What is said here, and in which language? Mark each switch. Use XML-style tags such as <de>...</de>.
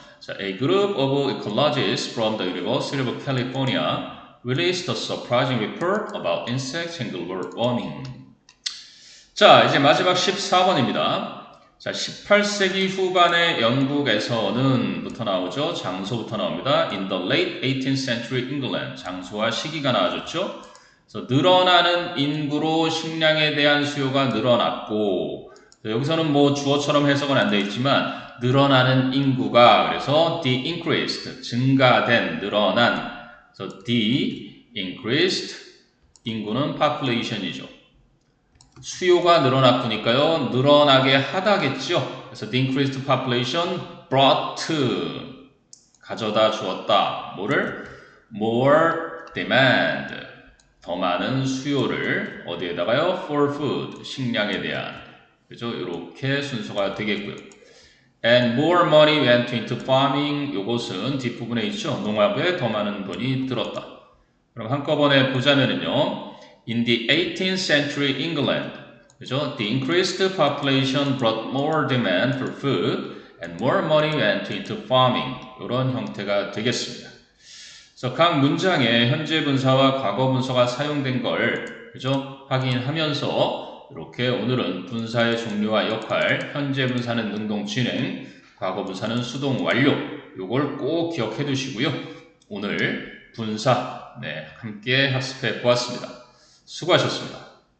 <en>자, a group of ecologists from the University of California released a surprising report about insects and global warming.</en> <ko>자, 이제 마지막 14번입니다. 자, 18세기 후반의 영국에서는부터 나오죠. 장소부터 나옵니다.</ko> <en>In the late 18th century England.</en> <ko>장소와 시기가 나와줬죠. 그래서 늘어나는 인구로 식량에 대한 수요가 늘어났고, 여기서는 뭐 주어처럼 해석은 안 되어 있지만 늘어나는 인구가 그래서</ko> <en>the increased</en> <ko>증가된 늘어난 그래서 the increased 인구는 population이죠. 수요가 늘어났으니까요. 늘어나게 하다겠죠.</ko> <en>그래서 the increased population brought</en> <ko>가져다 주었다. 뭐를?</ko> <en>more demand</en> <ko>더 많은 수요를 어디에다가요?</ko> <en>for food</en> <ko>식량에 대한 그죠? 이렇게 순서가 되겠고요.</ko> <en>And more money went into farming.</en> <ko>요것은 뒷부분에 있죠. 농업에 더 많은 돈이 들었다. 그럼 한꺼번에 보자면은요.</ko> <en>In the 18th century England, 그죠? The increased population brought more demand for food and more money went into farming.</en> <ko>이런 형태가 되겠습니다. 그래서 각 문장에 현재 분사와 과거 분사가 사용된 걸 그죠? 확인하면서 이렇게 오늘은 분사의 종류와 역할, 현재 분사는 능동 진행, 과거 분사는 수동 완료. 요걸 꼭 기억해 두시고요. 오늘 분사 함께 학습해 보았습니다. 수고하셨습니다.</ko>